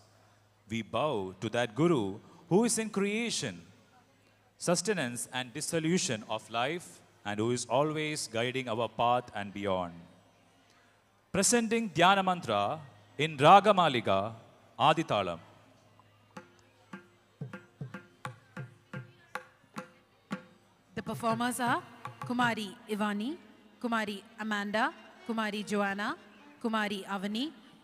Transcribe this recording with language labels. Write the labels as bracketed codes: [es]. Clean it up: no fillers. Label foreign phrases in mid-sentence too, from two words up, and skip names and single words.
[en] We bow to that Guru who is in creation, sustenance and dissolution of life, and who is always guiding our path and beyond. Presenting Dhyana Mantra in Raga Malika, Aditalam. The performers are Kumari Ivani, Kumari Amanda, Kumari Joanna, Kumari Avani,